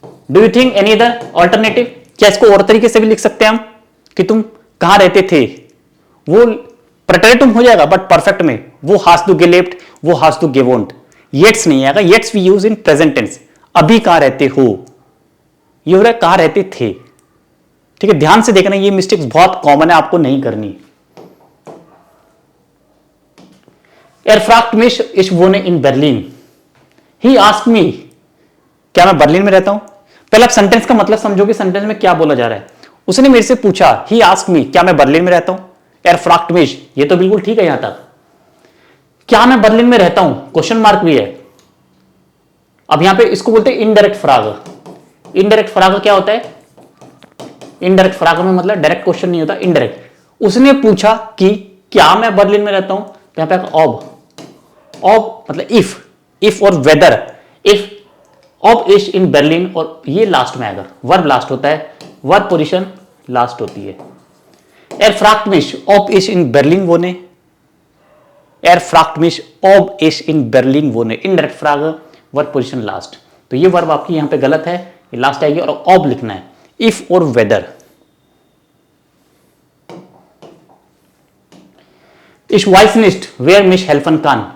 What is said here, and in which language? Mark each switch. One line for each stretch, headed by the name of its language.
Hindi: Do you think any other alternative, क्या इसको और तरीके से भी लिख सकते हैं हम कि तुम कहां रहते थे, वो प्रेटेरिटम हो जाएगा, बट परफेक्ट में वो हास टू गेलेप्ट, वो हास टू गेवोन्ट, येट्स नहीं आएगा, येट्स we use in present tense, अभी कहां रहते हो, ये हो रहा है कहां रहते थे, ठीक है। ध्यान से देखना, ये मिस्टेक्स बहुत कॉमन है, आपको नहीं करनी।
German: Er fragt mich, ich wohne in Berlin, he asked me, क्या मैं बर्लिन में रहता हूं।
Hindi: पहले आप सेंटेंस का मतलब समझोगे, सेंटेंस में क्या बोला जा रहा है। उसने मेरे से पूछा, he asked me, क्या मैं बर्लिन में रहता हूं। Er fragt mich, ये तो बिल्कुल ठीक है यहां तक। क्या मैं बर्लिन में रहता हूं, क्वेश्चन मार्क भी है। अब यहां पे इसको बोलते हैं इनडायरेक्ट फ्राग। इनडायरेक्ट फ्राग क्या होता है, इनडायरेक्ट फ्राग में मतलब डायरेक्ट क्वेश्चन नहीं होता, इनडायरेक्ट। उसने पूछा कि क्या मैं बर्लिन में रहता हूं, तो यहां पे ऑब मतलब इफ और weather, if ऑब is in Berlin, और ये लास्ट में आएगा, वर्ब लास्ट होता है, वर्ब पोजीशन लास्ट होती है।
German: Er fragt mich, ob ich in Berlin wohne. Er fragt mich, ob ich in Berlin wohne.
English: Indirect Frage, verb position last.
Hindi: तो ये वर्ब आपकी यहां पे गलत है, ये लास्ट आएगी, और ob लिखना है, if और whether।
German: Ich weiß nicht, wer mich helfen kann.